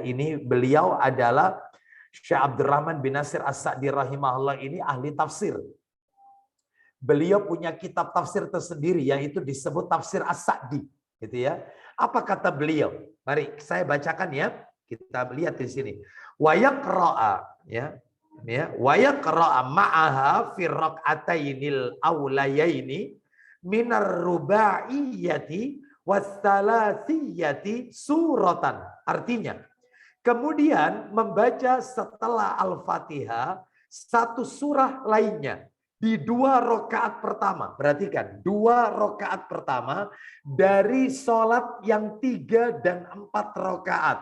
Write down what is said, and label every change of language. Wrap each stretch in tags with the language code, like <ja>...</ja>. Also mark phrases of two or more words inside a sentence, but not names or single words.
<id>Ini beliau adalah Syekh Abdurrahman bin Nasir As-Sa'di rahimahullah, ini ahli tafsir. beliau punya kitab tafsir tersendiri yaitu disebut tafsir As-Sa'di, gitu ya. Apa kata beliau? Mari saya bacakan ya. Kita lihat di sini.</id> <ar>ويقرأ ya. Ya, ويقرأ معها في الركعتين الأوليين من الرباعية والثلاثية سورة.</ar> <id>Artinya, kemudian membaca setelah Al-Fatihah satu surah lainnya di 2 rakaat pertama. Perhatikan, 2 rakaat pertama dari sholat yang 3 dan 4 rakaat.</id>